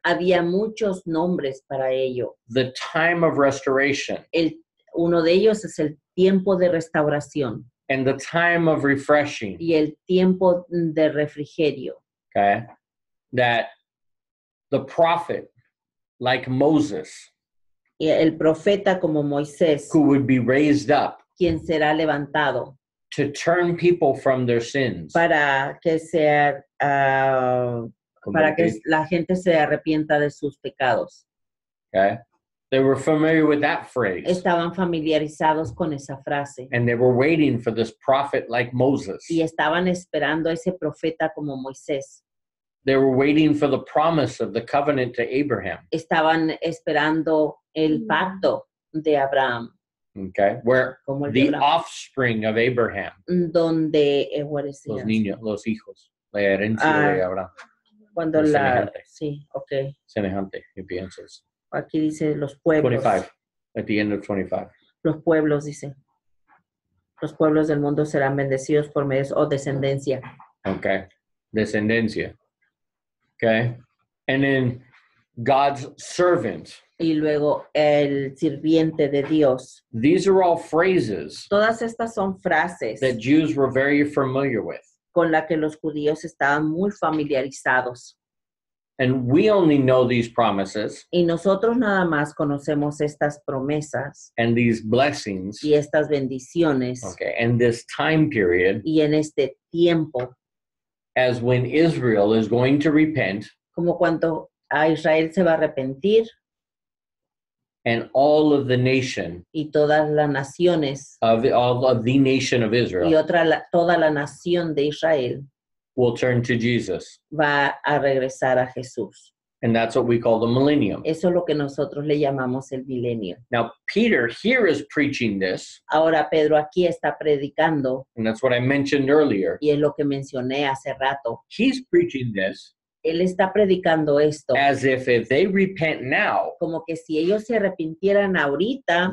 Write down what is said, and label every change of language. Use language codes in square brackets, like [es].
[es] había muchos nombres para ello. [en] The time of restoration [es] Uno de ellos es el tiempo de restauración [en] and the time of refreshing. [es] y el tiempo de refrigerio. [en] Okay. That the prophet, like Moses, [es] Y el profeta como Moisés, [en] who would be raised up [es] quien será levantado [en] to turn people from their sins. [es] para que sea para que la gente se arrepienta de sus pecados. [en] Okay. They were familiar with that phrase. [es] Estaban familiarizados con esa frase [en] And they were waiting for this prophet like Moses. [es] y estaban esperando a ese profeta como Moisés. [en] They were waiting for the promise of the covenant to Abraham. [es] Estaban esperando el pacto de Abraham, [en] Okay. Where [es] como el de [en] the [es] Abraham, [en] offspring of Abraham, donde what is [es] los [en] it? [es] niños, los hijos, la herencia de Abraham. Cuando Muy la semejante. sí, okay. Semejante, ¿qué piensas? Aquí dice los pueblos. [en] 25, at the end of 25. [es] Los pueblos dice. Los pueblos del mundo serán bendecidos por medio o descendencia. Okay. Descendencia. Okay. [en] And then God's servant. [es] Y luego el sirviente de Dios. [en] These are all phrases [es] Todas estas son frases [en] that Jews were very familiar with. [es] con las que los judíos estaban muy familiarizados. [en] And we only know these promises [es] Y nosotros nada más conocemos estas promesas [en] and these blessings, [es] y estas bendiciones [en] okay, and this time period [es] y en este tiempo, [en] as when Israel is going to repent [es] como cuando a Israel se va a arrepentir [en] and all of the nation [es] y todas las naciones [en] of all of the nation of [es] y [en] Israel [es] toda la nación de Israel [en] will turn to Jesus. [es] va a regresar a Jesús. [en] And that's what we call the millennium. [es] Eso es lo que nosotros le llamamos el milenio. [en] Now, Peter here is preaching this, [es] Ahora Pedro aquí está predicando, [en] and that's what I mentioned earlier. [es] y es lo que mencioné hace rato. [en] He's preaching this [es] Él está predicando esto [en] as if they repent now, [es] como que si ellos se arrepintieran ahorita,